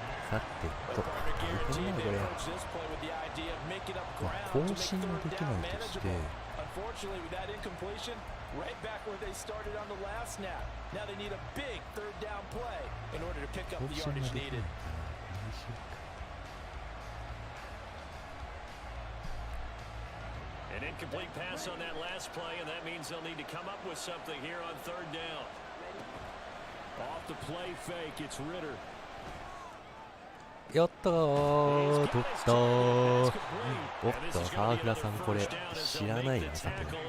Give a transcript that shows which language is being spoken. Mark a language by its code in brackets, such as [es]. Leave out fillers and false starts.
[ja] さてと、大変だなこれ。まあ、更新はできないとして、 [en] Unfortunately, with that incompletion, right back where they started on the last snap. Now they need a big third down play in order to pick up [ja] 更 [en] the [ja] 新は [en] yardage [ja] できないから、何しようか。 [en] An incomplete pass on that last play, and that means they'll need to come up with something here on 3rd down. Off the play fake, it's Ritter. [ja] やったー、取ったー。おっと、沢倉さんこれ知らないな、さて。